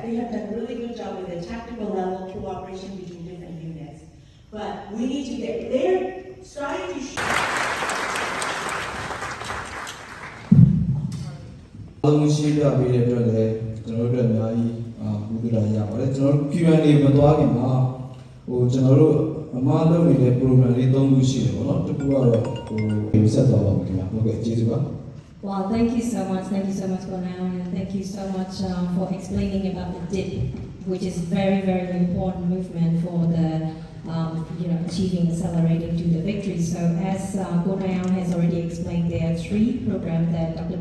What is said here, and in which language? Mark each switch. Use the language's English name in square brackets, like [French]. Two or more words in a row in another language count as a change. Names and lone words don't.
[English] They have done a really good job with the tactical level cooperation between different units. But we need to get, they're starting to show. [Burmese] Q&A မသွားခင်မှာကျွန်တော်တို့အမှားလုပ်နေတဲ့ program လေး၃ခုရှိတယ်ပေါ့နော်တစ်ခုကတော့ဆက်သွားပါမယ်ခင်ဗျာဟုတ်ကဲ့ကျေးဇူးပါ [English] Well, thank you so much for now, and thank you so much for explaining about the DIP, which is very, very important movement for the achieving accelerating to the victory. So as Gonayan has already explained, there are 3 programs that Dr.